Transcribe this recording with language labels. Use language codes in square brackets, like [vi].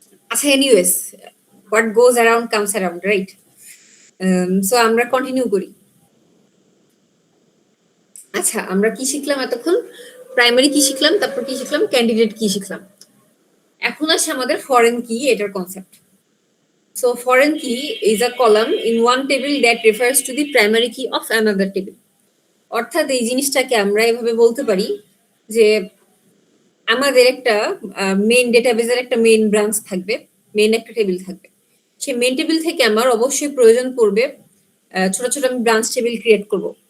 [bn] আচ্ছা, [en] Anyways, what goes around comes around, right? [bn] So আমরা continue করি। আচ্ছা, আমরা কি শিখলাম এতক্ষণ? প্রাইমারি কি শিখলাম, তারপর কি শিখলাম, ক্যান্ডিডেট কি শিখলাম। এখন আসে আমাদের ফরেন কি এটার concept. [en] So foreign key is a column in one table that refers to the primary key of another table. [bn] অর্থাৎ এই জিনিসটাকে আমরা এভাবে বলতে পারি যে আমাদের একটা মেইন ডেটাবেজের একটা মেইন ব্রাঞ্চ থাকবে, মেইন একটা টেবিল থাকবে। সেই মেইন টেবিল থেকে আমার অবশ্যই প্রয়োজন পড়বে ছোট ছোট আমি ব্রাঞ্চ টেবিল ক্রিয়েট করব।